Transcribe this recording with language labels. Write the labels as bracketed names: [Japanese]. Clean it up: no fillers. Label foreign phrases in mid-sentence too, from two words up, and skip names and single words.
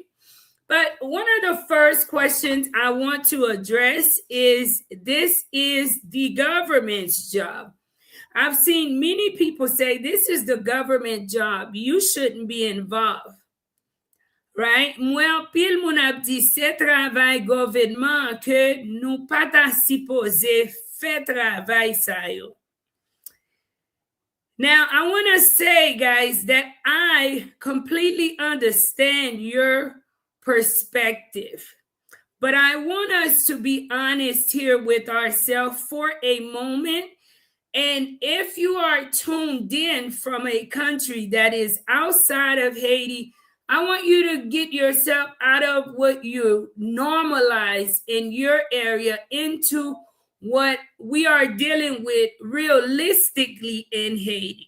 [English] But one of the first questions I want to address is, this is the government's job. I've seen many people say this is the government job. You shouldn't be involved. Right? [Haitian Creole] Mwen pil moun ap di se travay gouvernement ke nou pata supposé fè travay sa yo. [English] Now, I want to say, guys, that I completely understand your perspective. But I want us to be honest here with ourselves for a moment. And if you are tuned in from a country that is outside of Haiti, I want you to get yourself out of what you normalize in your area into what we are dealing with realistically in Haiti.